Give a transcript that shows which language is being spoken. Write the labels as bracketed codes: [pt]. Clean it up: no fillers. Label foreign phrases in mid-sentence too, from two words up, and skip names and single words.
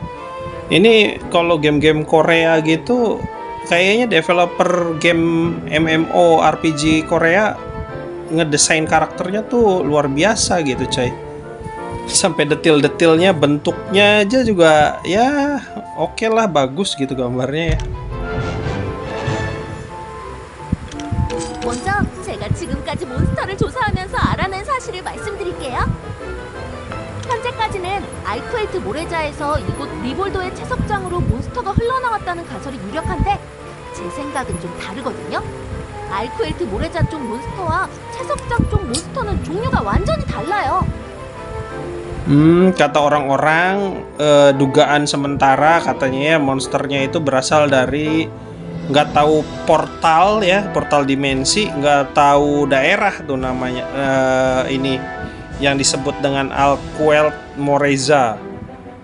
[id] Ini kalau game-game Korea gitu, kayaknya developer game MMO RPG Korea ngedesain karakternya tuh luar biasa gitu coy. Sampai detil-detilnya, bentuknya aja juga ya oke lah, bagus gitu gambarnya ya. [ko] 먼저 제가 지금까지 몬스터를 조사하면서 알아낸 사실을 말씀드릴게요. 현재까지는 알쿠엘트 모래자에서 이곳 리볼도의 채석장으로 몬스터가 흘러나왔다는 가설이 유력한데 제 생각은 좀 다르거든요. 알쿠엘트 모래자 쪽 몬스터와 채석장 쪽 몬스터는 종류가 완전히 달라요. [id] Kata orang-orang, dugaan sementara katanya ya, monsternya itu berasal dari nggak tahu portal ya, portal dimensi, nggak tahu daerah tuh namanya, ini yang disebut dengan Alquelt Moreza.